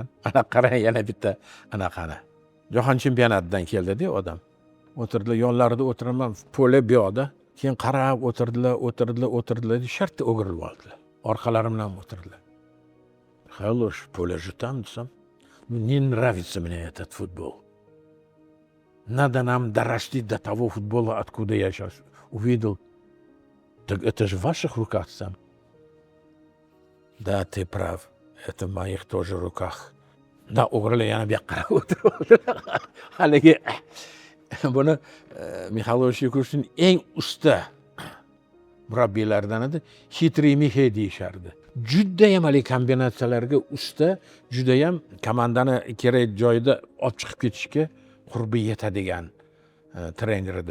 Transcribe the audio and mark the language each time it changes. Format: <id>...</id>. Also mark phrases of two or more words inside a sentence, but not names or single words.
<uz>Ana qarang, yana bitta anaqani. Jahon chempionatidan keldi-da odam. O'tirdilar, yonlarida o'tiraman, pole bu yoqda. Keyin qarab o'tirdilar, shartta o'girilib oldilar. Orqalarimdan o'tirdilar. Mixaylovich, pole jutam desam,</uz> <ru>мне нравится мне этот футбол. Надо нам дорасти до того футбола, откуда я сейчас увидел. Так это же в ваших руках сам. Да, ты прав. Это в моих тоже руках. Да,</ru> <uz>o'g'rilar yana bu yoqqa qarab o'tiribdilar. Haligi buni Mixaylovich Yakushin eng usta murabbiylardan edi. Hitriy Mixey deyishardi. Judayam hali kombinatsiyalarga usta, judayam komandani kerak joyida olib chiqib ketishga qurbi yetadigan trener edi.</uz>